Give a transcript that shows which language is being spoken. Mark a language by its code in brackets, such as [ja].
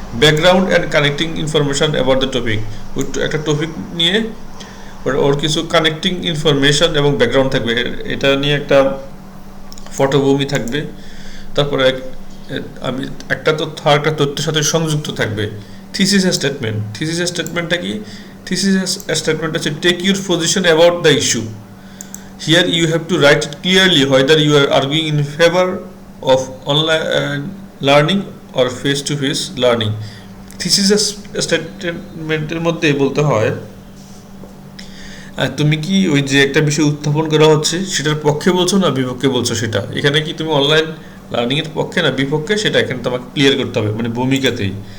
[en] background and connecting information about the topic, [bn] একটা topic নিয়ে ওর কিছু কানেক্টিং ইনফরমেশন এবং ব্যাকগ্রাউন্ড থাকবে, এটা নিয়ে একটা পটভূমি থাকবে। তারপরে আমি একটা তথ্য আর একটা তথ্যের সাথে সংযুক্ত থাকবে। [en] Thesis statement, thesis স্টেটমেন্টটা কি? Thesis statement হচ্ছে take your position about the issue. Here you have to write it clearly whether you are arguing in favor of online learning or face-to-face learning. [bn] Thesis স্টেটমেন্টের মধ্যে বলতে হয় তুমি কি ওই যে একটা বিষয় উত্থাপন করা হচ্ছে সেটার পক্ষে বলছো না বিপক্ষে বলছো, সেটা এখানে কি তুমি অনলাইন লার্নিং এর পক্ষে না বিপক্ষে, সেটা এখানে তোমাকে ক্লিয়ার করতে হবে, মানে ভূমিকাতেই।